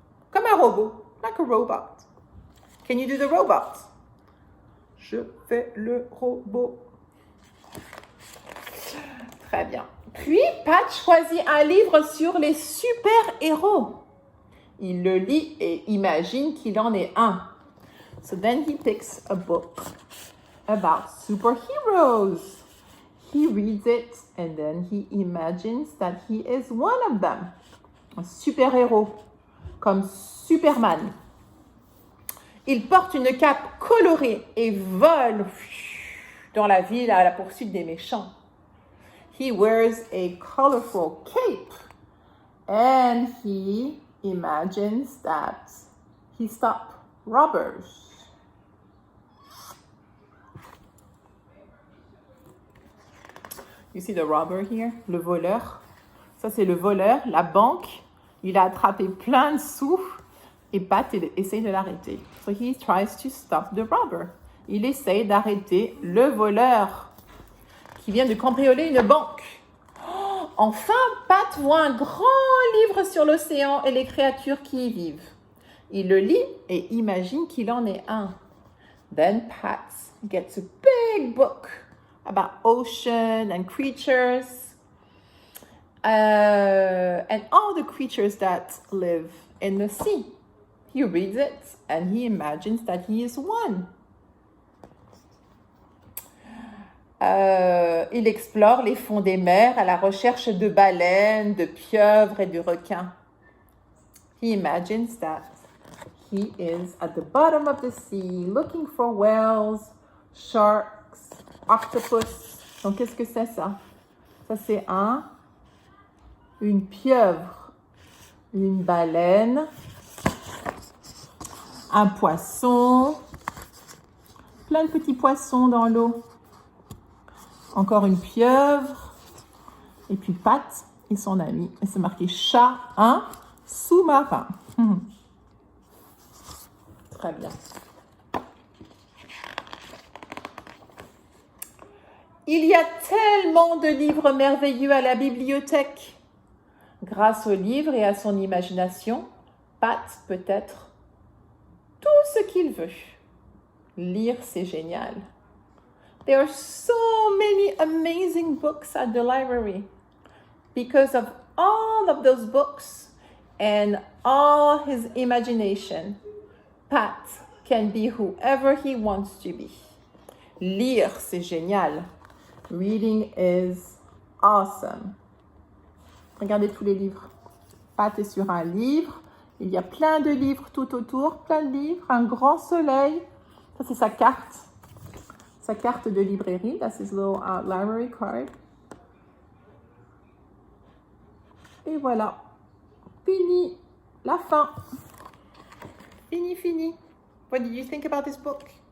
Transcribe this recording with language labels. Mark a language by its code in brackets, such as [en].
[fr] Comme un robot, [en] like a robot. Can you do the robot? [fr] Je fais le robot. Très bien. Puis, Pat choisit un livre sur les super-héros. Il le lit et imagine qu'il en est un. [en] So then he picks a book about superheroes. He reads it and then he imagines that he is one of them. [fr] Un super-héros, comme Superman. Il porte une cape colorée et vole dans la ville à la poursuite des méchants. [en] He wears a colorful cape and he imagines that he stopped robbers. You see the robber here? [fr] Le voleur. Ça, c'est le voleur, la banque. Il a attrapé plein de sous et Pat essaye de l'arrêter. [en] So he tries to stop the robber. [fr] Il essaye d'arrêter le voleur qui vient de cambrioler une banque. Oh, enfin, Pat voit un grand livre sur l'océan et les créatures qui y vivent. Il le lit et imagine qu'il en est un. [en] Then Pat gets a big book about ocean and creatures. And all the creatures that live in the sea. He reads it and he imagines that he is one. [fr] Il explore les fonds des mers à la recherche de baleines, de pieuvres et de requins. [en] He imagines that he is at the bottom of the sea looking for whales, sharks, octopus. [fr] Donc, qu'est-ce que c'est ça? Ça, c'est une pieuvre, une baleine, un poisson, plein de petits poissons dans l'eau. Encore une pieuvre, et puis Pat et son ami. Et c'est marqué chat, un sous-marin. Très bien. Il y a tellement de livres merveilleux à la bibliothèque. Grâce aux livres et à son imagination, Pat peut être tout ce qu'il veut. Lire, c'est génial. [en] There are so many amazing books at the library. Because of all of those books and all his imagination, Pat can be whoever he wants to be. [fr] Lire, c'est génial. [en] Reading is awesome. [fr] Regardez tous les livres. Pat est sur un livre. Il y a plein de livres tout autour, plein de livres, un grand soleil. Ça, c'est sa carte de librairie. [en] That's his little library card. [fr] Et voilà. Fini. La fin. Fini. [en] What did you think about this book?